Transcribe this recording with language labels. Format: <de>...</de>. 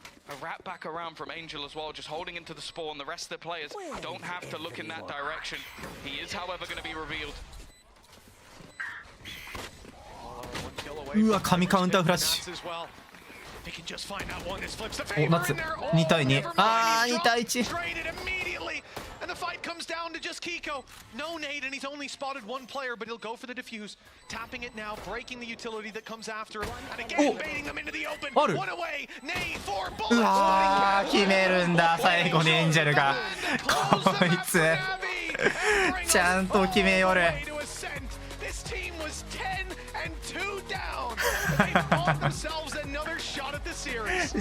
<en>A wrap back around from Angel as well, just holding into the spawn. The rest of the players don't have to look in that direction. He is, however, going to be revealed.</en> <ja>うわ、神カウンターフラッシュ。お、ナッツ2対2。あー、2対1。</ja> <en>And the fight comes down to just Keiko. No nade, and he's only spotted one player, but he'll go for the defuse. Tapping it now, breaking the utility that comes after it. And again, baiting them into the open. One away. Nade, 4 bullets.</en> <ja>うわー、決めるんだ、最後にエンジェルが。こいつ、ちゃんと決めよる。</ja> <en>This team was 10 and 2 down. They bought themselves another shot at the series.</en>